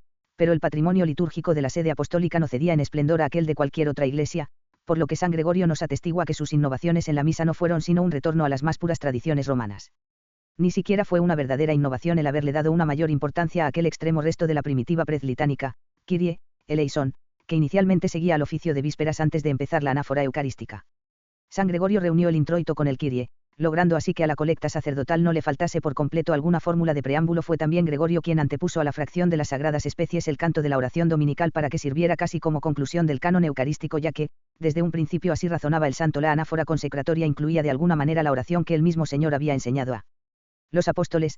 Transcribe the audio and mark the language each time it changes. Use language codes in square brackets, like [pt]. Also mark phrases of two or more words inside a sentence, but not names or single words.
[es] Pero el patrimonio litúrgico de la sede apostólica no cedía en esplendor a aquel de cualquier otra iglesia, por lo que San Gregorio nos atestigua que sus innovaciones en la misa no fueron sino un retorno a las más puras tradiciones romanas. Ni siquiera fue una verdadera innovación el haberle dado una mayor importancia a aquel extremo resto de la primitiva prezlitánica, [el] Κύριε, ελέησον, [es] que inicialmente seguía al oficio de vísperas antes de empezar la anáfora eucarística. San Gregorio reunió el introito con el Kyrie, logrando así que a la colecta sacerdotal no le faltase por completo alguna fórmula de preámbulo. Fue también Gregorio quien antepuso a la fracción de las sagradas especies el canto de la oración dominical para que sirviera casi como conclusión del canon eucarístico, ya que, desde un principio así razonaba el santo, la anáfora consecratoria incluía de alguna manera la oración que el mismo Señor había enseñado a los apóstoles.